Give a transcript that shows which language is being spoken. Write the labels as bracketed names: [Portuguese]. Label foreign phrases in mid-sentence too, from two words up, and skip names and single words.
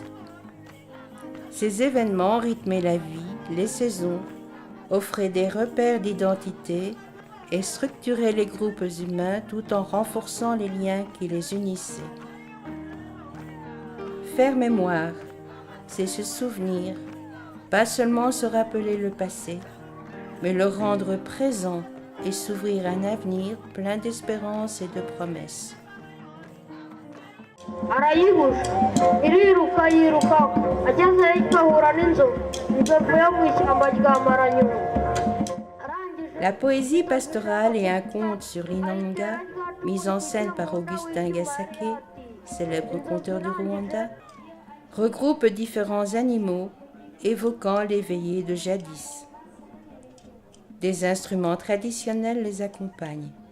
[French] Ces événements rythmaient la vie, les saisons, offraient des repères d'identité et structuraient les groupes humains tout en renforçant les liens qui les unissaient. Faire mémoire, c'est se souvenir, pas seulement se rappeler le passé, mais le rendre présent et s'ouvrir un avenir plein d'espérance et de promesses. [Kinyarwanda] Arayibush, iriruka yiruka, ageze ikahura n'inzovu, ivuye mu ishyamba rya Maranyu. [French] La poésie pastorale et un conte sur l'Inanga, mis en scène par Augustin Gasake, célèbre conteur du Rwanda, regroupe différents animaux évoquant les veillées de jadis. Des instruments traditionnels les accompagnent.